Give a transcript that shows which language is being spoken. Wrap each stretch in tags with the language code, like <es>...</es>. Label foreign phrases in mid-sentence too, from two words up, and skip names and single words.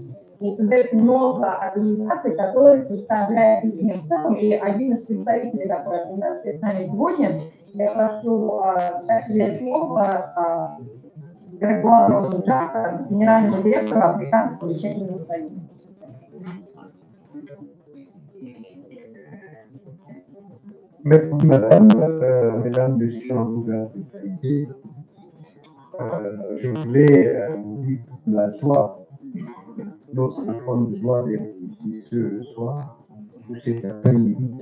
<ru>И создается много организаций, которые представляют их в целом, и один из представителей такой организации с нами сегодня, я прошу дать слово Грегору Джака, генеральному директору Африканского учебного союза.</ru> <fr>Merci madame, mesdames, messieurs, je voulais vous dire la joie, notre grande joie d'être ici ce soir, pour cet après-midi.</fr>